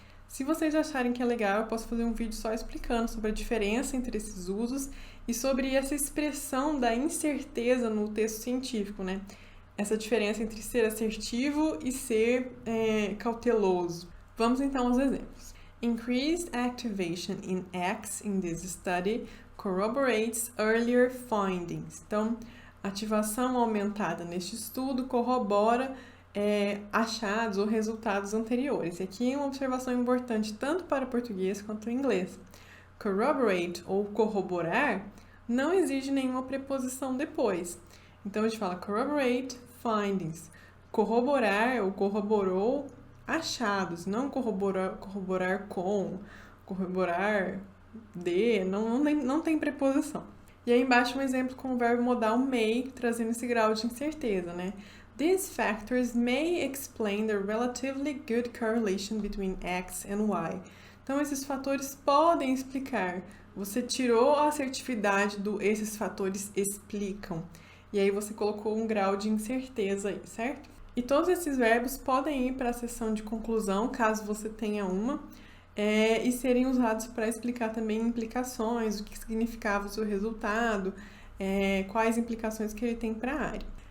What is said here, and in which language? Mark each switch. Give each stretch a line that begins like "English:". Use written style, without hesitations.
Portuguese: Se vocês acharem que é legal, eu posso fazer um vídeo só explicando sobre a diferença entre esses usos e sobre essa expressão da incerteza no texto científico, né? Essa diferença entre ser assertivo e ser cauteloso. Vamos então aos exemplos.
English: Increased activation in X in this study corroborates earlier findings.
Portuguese: Então, ativação aumentada neste estudo corrobora achados ou resultados anteriores. E aqui uma observação importante tanto para o português quanto o inglês. Corroborate ou corroborar não exige nenhuma preposição depois. Então, a gente fala
English: corroborate findings.
Portuguese: Corroborar ou corroborou achados, não corroborar com, corroborar de, não tem preposição. E aí embaixo um exemplo com o verbo modal may, trazendo esse grau de incerteza, né?
English: These factors may explain the relatively good correlation between X and Y.
Portuguese: Então, esses fatores podem explicar. Você tirou a assertividade do esses fatores explicam. E aí você colocou um grau de incerteza aí, certo? E todos esses verbos podem ir para a seção de conclusão, caso você tenha uma, e serem usados para explicar também implicações, o que significava o seu resultado, quais implicações que ele tem para a área.